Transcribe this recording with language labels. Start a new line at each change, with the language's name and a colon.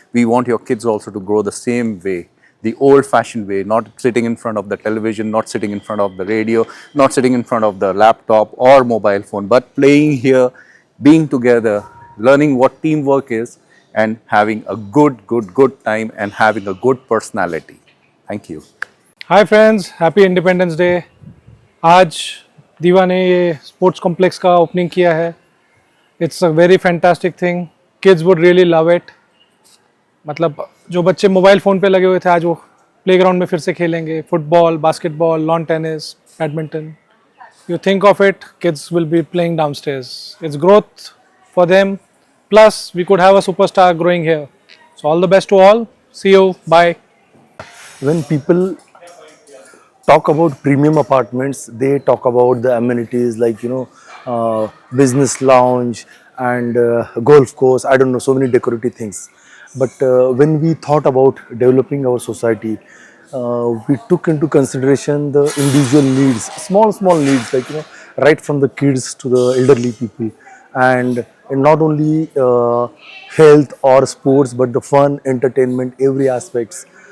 English: We want your kids also to grow the same way, the old-fashioned way, not sitting in front of the television, not sitting in front of the radio, not sitting in front of the laptop or mobile phone, but playing here, being together, learning what teamwork is, and having a good time and having a good personality. Thank you. Hi friends, happy independence day.
Hindi: आज दीवा ने ये sports complex का opening किया है।
English: It's a very fantastic thing, kids would really love it.
Hindi: मतलब जो बच्चे मोबाइल फ़ोन पे लगे हुए थे, आज वो प्लेग्राउंड में फिर से खेलेंगे।
English: Football, basketball, lawn tennis, badminton, you think of it, kids will be playing downstairs. It's growth for them, plus we could have a superstar growing here. So all the best to all, see you, bye. When people talk about premium apartments, they talk about the amenities like, business lounge and golf course. I don't know, so many decorative things. But when we thought about developing our society, we took into consideration the individual needs, small needs, like, right from the kids to the elderly people, and not only health or sports, but the fun, entertainment, every aspects.